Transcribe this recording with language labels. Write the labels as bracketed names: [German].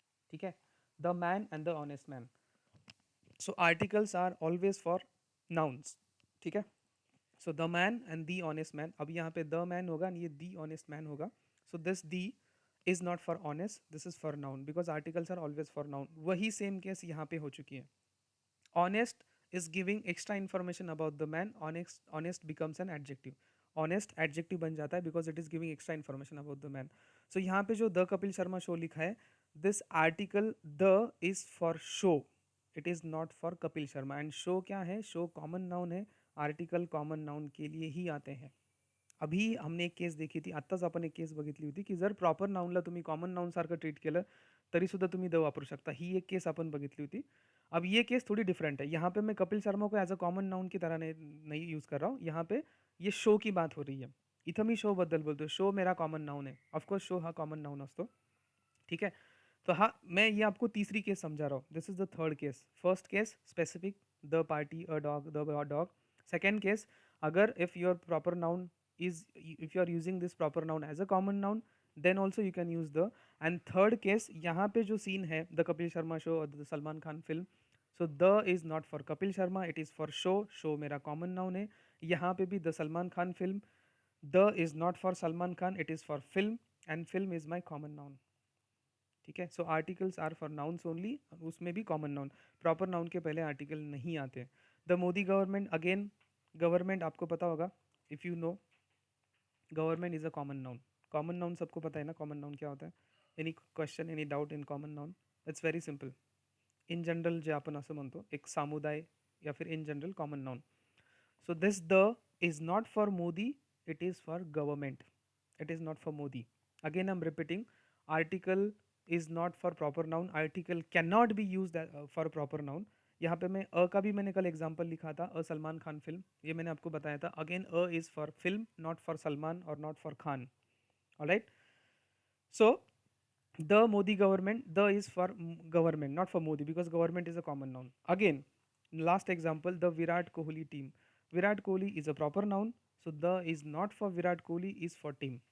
[Hindi] ठीक है. [English] The man and the honest man. So articles are always for nouns. ठीक है. So the man and the honest man. [Hindi] अब यहाँ पे द मैन होगा, [English] ये the honest man होगा. So this the is not for honest, this is for noun, because articles are always for noun. [Hindi] वही same case यहाँ पे हो चुकी है. [English] Honest is giving extra information about the man. Honest becomes an adjective. Honest adjective [Hindi] बन जाता है [English] because it is giving extra information about the man. So [Hindi] यहाँ पे जो [English] the Kapil Sharma show [Hindi] लिखा है, [English] this article the is for show. It is not for Kapil Sharma. And show [Hindi] क्या है? show common noun है. आर्टिकल कॉमन नाउन के लिए ही आते हैं. अभी हमने एक केस देखी थी, [Marathi] आत्ताच आपण एक केस बघितली होती, की जर प्रॉपर नाउनला तुम्ही कॉमन नाउन सारखं ट्रीट केलं, तरी सुद्धा तुम्ही द वापरू शकता. ही एक केस आपण बघितली होती. [Hindi] अब ये केस थोड़ी डिफरेंट है. यहाँ पे मैं कपिल शर्मा को एज अ कॉमन नाउन की तरह नहीं यूज़ कर रहा हूँ. यहाँ पे ये शो की बात हो रही है. [Marathi] इथं मी शो बद्दल बोलतो. [Hindi] शो मेरा कॉमन नाउन है. [Marathi] ऑफकोर्स शो हा कॉमन नाउन असतो. [Hindi] ठीक है. तो हाँ, मैं ये आपको तीसरी केस समझा रहा हूँ. [English] This is the third case. First case specific, the party, a dog, the dog. Second case, अगर if your proper noun is, if you are using this proper noun as a common noun, then also you can use the. And third case, [Hindi] यहाँ पे जो scene है [English] the Kapil Sharma show और the Salman Khan film, so the is not for Kapil Sharma, it is for show. show मेरा common noun है. यहाँ पे भी the Salman Khan film, the is not for Salman Khan, it is for film, and film is my common noun. [Hindi] ठीक है. [English] So articles are for nouns only, उसमें भी common noun. [Hindi] Proper noun के पहले आर्टिकल नहीं आते. [English] The Modi government, again government आपको पता होगा, if you know, government is a common noun. [Hindi] Common noun सबको पता है ना, कॉमन नाउन क्या होता है. [English] Any question, any doubt in common noun? It's very simple. [Marathi] In general जे आपण असं म्हणतो, [Hindi] एक समुदाय या फिर [Marathi] in general common noun. [English] So this the is not for Modi, it is for government, it is not for modi. Again I'm repeating, article is not for proper noun, article cannot be used for proper noun. [Hindi] यहाँ पे मैं अ का भी मैंने कल example लिखा था, अ Salman Khan film, ये मैंने आपको बताया था. [English] Again a is for film, not for Salman और not for Khan. Alright. So the Modi government, the is for government, not for Modi, because government is a common noun. Again, last example, the Virat Kohli team. Virat Kohli is a proper noun, so the is not for Virat Kohli, is for team.